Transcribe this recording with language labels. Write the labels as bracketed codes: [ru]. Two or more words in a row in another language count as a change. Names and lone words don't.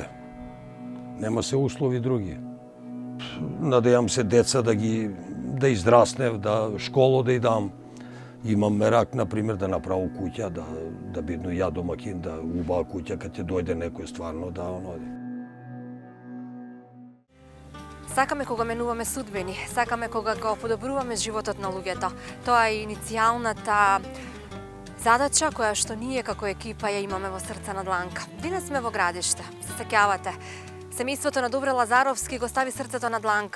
[mk] Нема се услови други. Надејам се деца да издрасне, да школу да их дам. Имам мерак, на примјер, да направу куќа, да бидну ја домакин, да уба куќа кад ќе дојде неко стварно да оно... Сакаме кога менуваме судбини, сакаме кога го подобруваме животот на луѓето. Тоа е иницијалната задача која што ние како екипа ја имаме во Срце на дланка. Денес сме во градиште, се сеќавате. Семејството на Добре Лазаровски го стави срцето на дланка.